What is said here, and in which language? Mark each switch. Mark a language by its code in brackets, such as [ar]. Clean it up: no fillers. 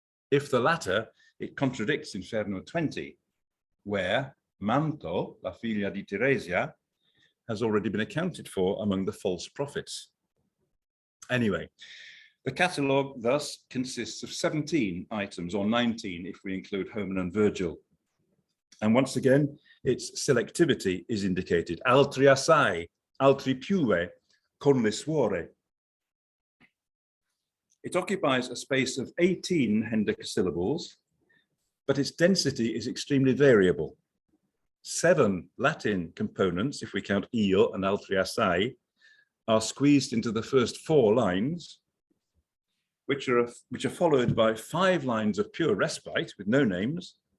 [en] If the latter, it contradicts Inferno 20, where Manto, [it] la figlia di Teresia, [en] has already been accounted for among the false prophets. Anyway, the catalogue thus consists of 17 items, or 19 if we include Homer and Virgil. And once again, its selectivity is indicated. [it] Altri assai, altri piue, con le suore. [en] It occupies a space of 18 hendecasyllables, but its density is extremely variable. 7 Latin components, if we count io and altri assai, are squeezed into the first 4 lines, which are followed by 5 lines of pure respite with no names.